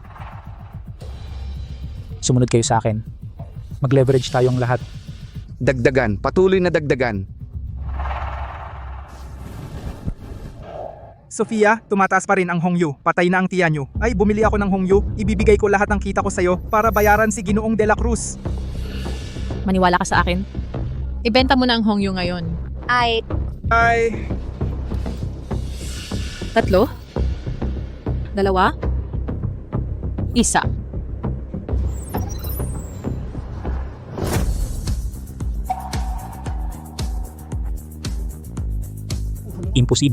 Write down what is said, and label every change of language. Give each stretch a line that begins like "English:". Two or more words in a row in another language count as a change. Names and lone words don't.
Filipino: Sumunod kayo sa akin. Mag-leverage tayong lahat. Dagdagan, patuloy na dagdagan. Sofia, tumataas pa rin ang Hongyu. Patay na ang Tianyu. Ay, bumili ako ng Hongyu. Ibibigay ko lahat ng kita ko sa'yo para bayaran si Ginoong de la Cruz. Maniwala ka sa akin? Ibenta mo na ang Hongyu ngayon. Ay, 3? 2? 1? Imposible.